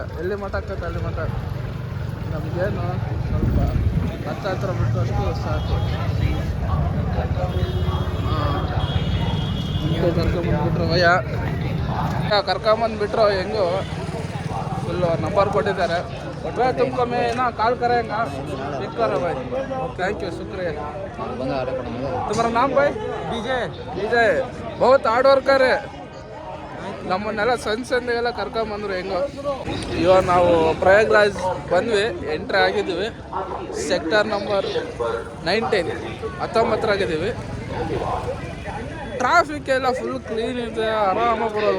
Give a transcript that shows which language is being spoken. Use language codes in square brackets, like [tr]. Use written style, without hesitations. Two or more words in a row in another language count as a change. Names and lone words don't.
[kn] ಎಲ್ಲಿ ಮಾತಾಡ್ತೈತೆ ಅಲ್ಲಿ ನಮಗೇನು ಸ್ವಲ್ಪ ಹತ್ರ ಬಿಟ್ಟು ಅಷ್ಟು ಸಾಕು. ಕರ್ಕೊಂಬಂದ್ಬಿಟ್ರು ಕರ್ಕೊಂಬಂದ್ಬಿಟ್ರು ಹೆಂಗೋ. [en] full number [kn] ಕೊಟ್ಟಿದ್ದಾರೆ. [hi] तुमको मैं ना कॉल करेंगे, पिक करो भाई. [en] thank you, [hi] शुक्रिया. तुम्हारा नाम भाई? विजय. बहुत [en] hard worker [hi] है. [kn] ನಮ್ಮನ್ನೆಲ್ಲ ಸಂದೆಗೆಲ್ಲ ಕರ್ಕೊಂಬಂದ್ರು ಹೆಂಗೋ. ಇವಾಗ ನಾವು ಪ್ರಯಾಗ್ರಾಜ್ ಬಂದ್ವಿ, ಎಂಟ್ರಿ ಆಗಿದ್ದೀವಿ. [en] sector number 19 traffic [kn] ಎಲ್ಲ [en] full clean [kn] ಇದೆ, ಆರಾಮಾಗಿ ಬರೋದು.